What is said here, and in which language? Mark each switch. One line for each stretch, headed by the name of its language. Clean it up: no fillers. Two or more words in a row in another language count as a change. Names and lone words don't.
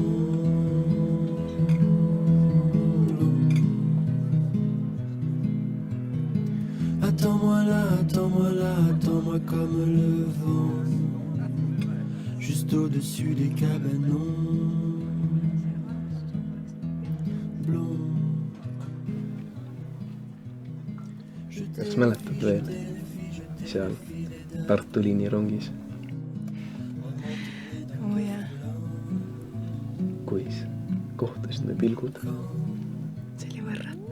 French: Attends-moi là, attends-moi là, attends-moi comme le vent, juste au-dessus des cabanons blonds.
Estonian: Kas mäletad veel seal Tartu liinirongis, oo jaa, kuis kohtusime pilgud? see oli võrratu.